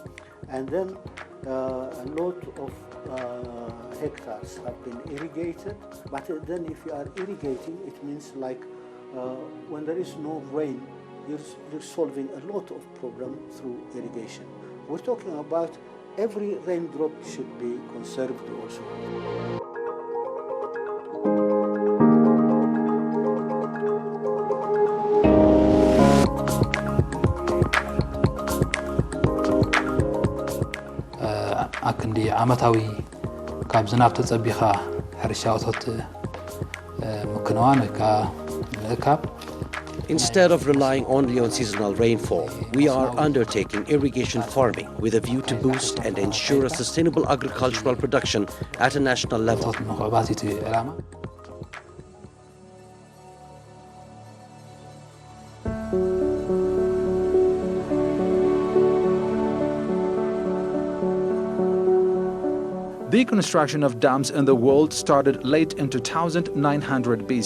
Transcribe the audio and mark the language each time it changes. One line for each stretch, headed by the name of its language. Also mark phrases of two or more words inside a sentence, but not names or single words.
English: And then a lot of hectares have been irrigated. But then if you are irrigating, it means like when there is no rain, you're solving a lot of problems through irrigation. We're talking about every raindrop should be conserved also.
Tigrinya: አክንዲ ዓመታዊ ካብ ዝናብ ተጸቢኻ ሕርሻ እቶት ምክንዋን ካብ
English: Instead of relying only on seasonal rainfall, we are undertaking irrigation farming with a view to boost and ensure a sustainable agricultural production at a national level. The construction of dams in the world started late in 2900 BC.